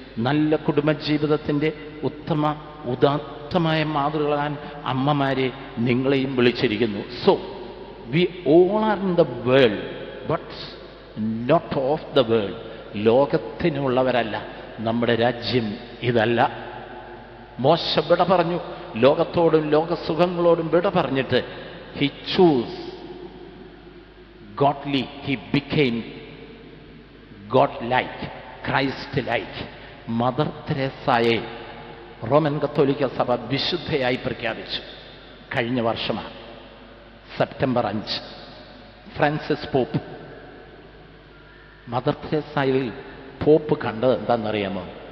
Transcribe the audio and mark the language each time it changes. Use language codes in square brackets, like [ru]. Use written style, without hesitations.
[ml] നല്ല കുടുംബജീവിതത്തിൻ്റെ ഉദാത്തമായ മാതൃകളാൻ അമ്മമാരെ നിങ്ങളെയും വിളിച്ചിരിക്കുന്നു. [en] So we all are in the world but not of the world. [ml] ലോകത്തിനുള്ളവരല്ല. നമ്മുടെ രാജ്യം ഇതല്ല. മോശ വിട പറഞ്ഞു. ലോകത്തോടും ലോകസുഖങ്ങളോടും വിട പറഞ്ഞിട്ട് [en] He choose godly, he became God like, Christ like. [ml] Mother തെരേസയെ Roman കത്തോലിക്ക സഭ വിശുദ്ധയായി പ്രഖ്യാപിച്ചു. കഴിഞ്ഞ വർഷമാണ്, September 5. Francis pop mother തെരേസയിൽ pop കണ്ടത് എന്താണെന്നറിയാമോ?